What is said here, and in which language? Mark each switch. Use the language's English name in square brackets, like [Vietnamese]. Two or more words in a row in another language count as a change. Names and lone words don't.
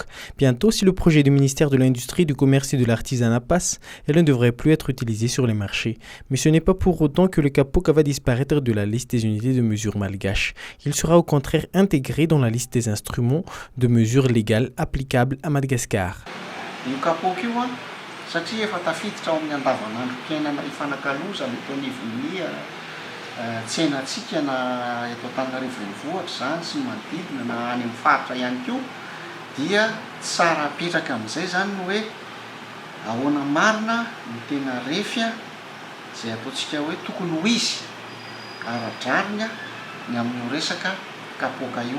[French] Bientôt, si le projet du ministère de l'Industrie, du Commerce et de l'Artisanat passe, elle ne devrait plus être utilisée sur les marchés. Mais ce n'est pas pour autant que le kapok va disparaître de la liste des unités de mesure malgaches. Il sera au contraire intégré dans la liste des instruments de mesure légales applicables à Madagascar. [Malagasy] Satria efa tafiditra ao amin'ny andavanandrom-piainana ifanankalozana eto anivon'ny tsenatsika na eto Antananarivo renivohitra zany sy manodidina na any amin'ny faritra ihany koa dia tsara apetraka amin'izay zany no hoe ahoana marina no tena refy izay ataontsika hoe tokony ho izy ara-dranina ny amin'ny resaka kapoka io.